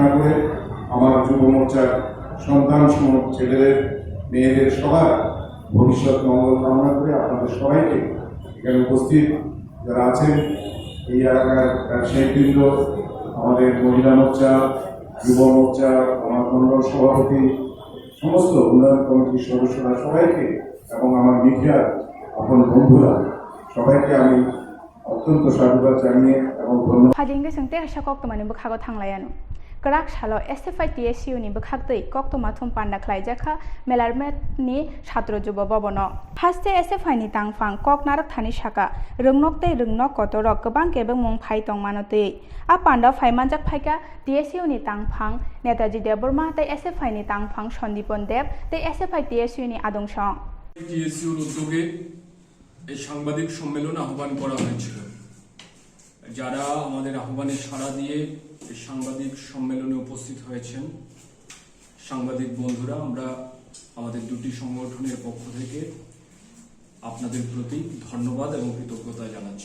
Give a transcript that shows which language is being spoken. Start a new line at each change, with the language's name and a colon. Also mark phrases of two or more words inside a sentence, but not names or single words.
Bangla: করে আমার যুব মোর্চার সন্তান সমূহ, ছেলেদের মেয়েদের সবার ভবিষ্যৎ মঙ্গল কামনা করে আপনাদের সবাইকে এখানে উপস্থিত যারা আছেন, এই এলাকার ব্যবসায়ীবৃন্দ, আমাদের মহিলা মোর্চা, যুব মোর্চা, আমার মন্ডল সভাপতি, সমস্ত উন্নয়ন কমিটির সদস্যরা সবাইকে এবং আমার মিডিয়ার আপন বন্ধুরা সবাইকে আমি অত্যন্ত সাধুবাদ জানিয়ে এবং ধন্যবাদ।
Kok Borok: Hadingge sing te sha kokto mani bukhago thanglayanu. Krak shalo SFI TSU ni bukhagtei kokto mathum panda khlaijaka melarmet ni
Bangla: ছাত্র যুব
Kok Borok: bobono. Haste SFI ni tangfang kok narak thani shaka rungnok tei rungnok kotorok gobang gebeng mung phai tong manotei. A panda phai manjak phaika TSU ni tangfang Netaji Deborma tei SFI ni tangfang Sondipon Deb tei SFI TSU ni adongshong.
Bangla: টিএসইউর উদ্যোগে এই সাংবাদিক সম্মেলন আহ্বান করা হয়েছিল। যারা আমাদের আহ্বানে সাড়া দিয়ে এই সাংবাদিক সম্মেলনে উপস্থিত হয়েছেন, সাংবাদিক বন্ধুরা, আমরা আমাদের দুটি সংগঠনের পক্ষ থেকে আপনাদের প্রতি ধন্যবাদ এবং কৃতজ্ঞতা জানাচ্ছি।